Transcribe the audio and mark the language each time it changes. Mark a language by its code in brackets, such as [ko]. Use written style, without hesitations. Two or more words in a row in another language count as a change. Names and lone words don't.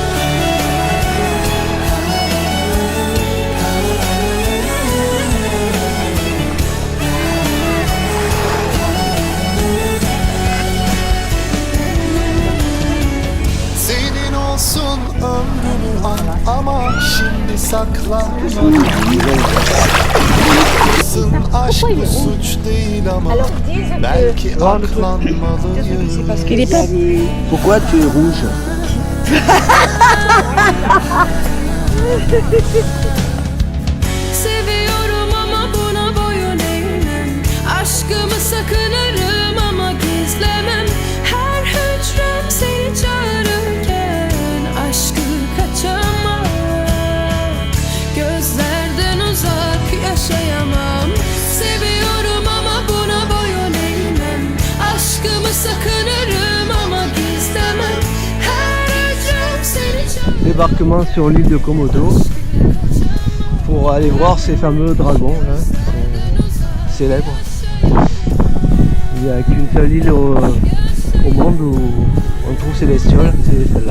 [tr] Senin olsun ömrümü al ama şimdi saklanma. Aşk bu suç değil ama belki aklanmalıyım. [fr] Pourquoi tu es rouge? [tr] Seviyorum ama buna boyun eğmem. Aşkımı sakınırım ama gizlemem. Her hücrem seni çağırırken aşkı kaçamam. Gözlerden uzak yaşayamam. Seviyorum ama buna boyun eğmem. Aşkımı sakınırım ama gizlemem. Her hücrem seni çağırırken. [fr] Débarquement sur l'île de Komodo pour aller voir ces fameux dragons là, célèbres. Il n'y a qu'une seule île au monde où on trouve ces bestioles, c'est celle-là.